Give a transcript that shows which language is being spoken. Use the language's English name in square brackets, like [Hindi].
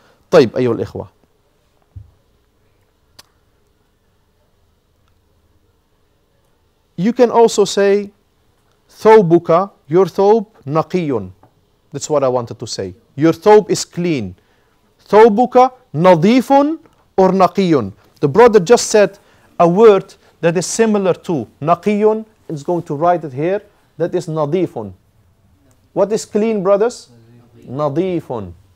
[Arabic] طيب أيها الإخوة. [English] You can also say ثوبك, your [Arabic] ثوب نقي. [English] That's what I wanted to say. Your ثوب is clean. [Arabic] ثوبك نظيف or نقي. [English] The brother just said a word that is similar to نقي. Is going to write it here. That is نظيف. What is clean, brothers? نظيف.